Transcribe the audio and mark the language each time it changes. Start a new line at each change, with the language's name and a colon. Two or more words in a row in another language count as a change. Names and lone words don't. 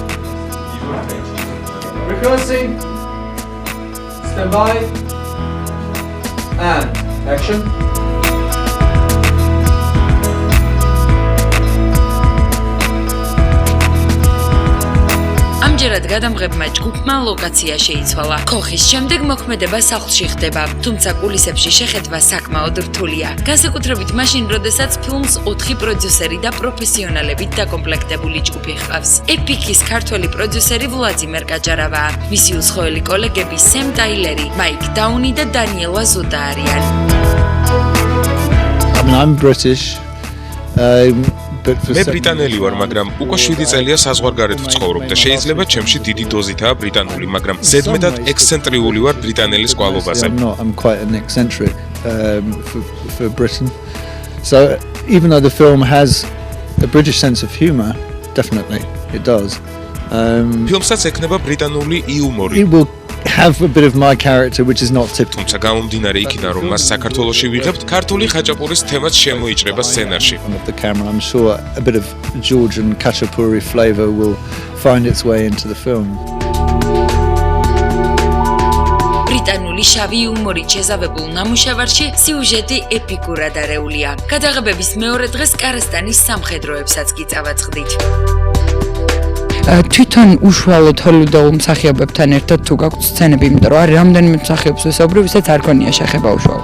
English: Rehearsing. Stand by. And action.
Georgian: ამჯერად გადამღებმა ჯგუფმა ლოკაცია შეიცვალა. ქოხის შემდეგ მოქმედება სახლში ხდება, თუმცა კულისებში შეხედვა საკმაოდ რთულია. განსაკუთრებით მაშინ, როდესაც ფილმს 4 პროდიუსერი და პროფესიონალებით დაკომპლექტებული ჯგუფი ჰყავს. ეპიკის ქართველი პროდიუსერი ვლადიმერ კაჭარავა, მისი უცხოელი კოლეგები სემ ტაილერი, მაიკ დაუნი და დანიელა ზუდა არიან.
English: I'm British.
Georgian: მე ბრიტანელი ვარ, მაგრამ უკვე 7 წელია საზღვარგარეთ ვცხოვრობ და შეიძლება ჩემში დიდი დოზითაა ბრიტანული, მაგრამ ზედმეტად ექსცენტრიული ვარ ბრიტანელის კვალობაზე.
English: I'm quite an eccentric for Britain. So even though the film has a British sense of humor, definitely it does.
Georgian: ფილმსაც ექნება ბრიტანული იუმორი.
English: It will have a bit of my character which is not typical.
Georgian: თუმცა გამომდინარე იქიდან, რომ მას საქართველოში ვიღებთ, ქართული ხაჭაპურის თემაც შემოიჭრება სცენარში.
English: The camera, I'm sure a bit of Georgian khachapuri flavor will find its way into the film.
Georgian: ბრიტანული შავი იუმორით შეზავებულ ნამუშევარში სიუჟეტი ეპიკურად არეულია. გადაღებების მეორე დღეს კარასტანის სამხედროებსაც კი წავაწყდით. თვითონ უშუალოდ ჰოლივუდელ მსახიობებთან ერთად თუ გაქვთ სცენები, იმიტომ რომ არის რამდენიმე მსახიობს ვისაუბრი, ვისაც არ გონია შეხება უშუალოდ.